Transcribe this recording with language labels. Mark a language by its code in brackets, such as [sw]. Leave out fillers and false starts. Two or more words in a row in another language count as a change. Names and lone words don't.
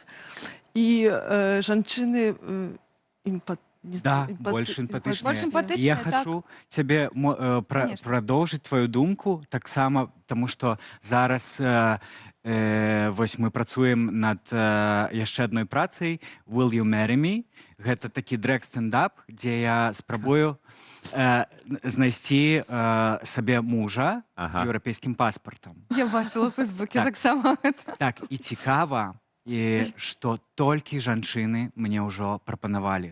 [be] І жанчыны больш эмпатычныя. Больш эмпатычныя, Я так. хочу цябе прадоўжыць твою думку таксама, таму што зараз вось мы працуем над яшчэ адной працай [en] «Will you marry me?». [be] Гэта такі дрэк-стендап, дзе я спрабую знайсці сабе мужа з еўрапейскім паспартам. Я бачыла ў Фейсбуке таксама. Так, і цікава, што толькі жанчыны мне ўжо прапанавалі.